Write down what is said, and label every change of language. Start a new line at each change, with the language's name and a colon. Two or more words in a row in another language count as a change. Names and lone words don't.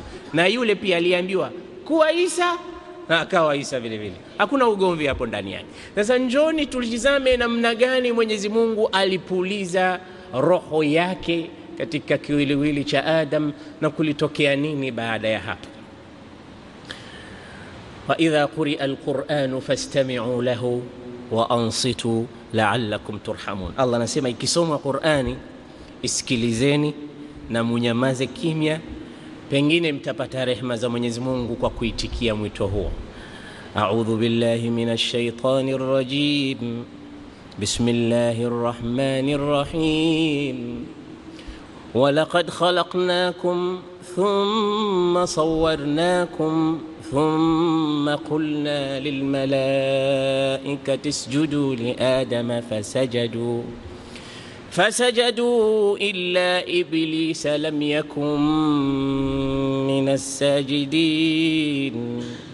Swahili: Na yule pia aliambiwa kuwa Isa na akawa Isa vile vile. Hakuna ugomvi hapo ndani yake. Sasa njoni tulitizame namna gani Mwenyezi Mungu alipuliza roho yake katika kiwiliwili cha Adam na kulitokea nini baada ya hapo.
Arabic: وإذا قرئ القرآن فاستمعوا له وأنصتوا لعلكم ترحمون.
Swahili: Allah anasema ikisomwa Qur'ani isikilizeni na munyamaze kimya, pengine mtapata rehema za Mwenyezi Mungu kwa kuitikia mwito huo.
Arabic: أعوذ بالله من الشيطان الرجيم. بسم الله الرحمن الرحيم. ولقد خلقناكم ثم صورناكم ثم قلنا للملائكة اسجدوا لآدم فسجدوا إلا إبليس لم يكن من الساجدين.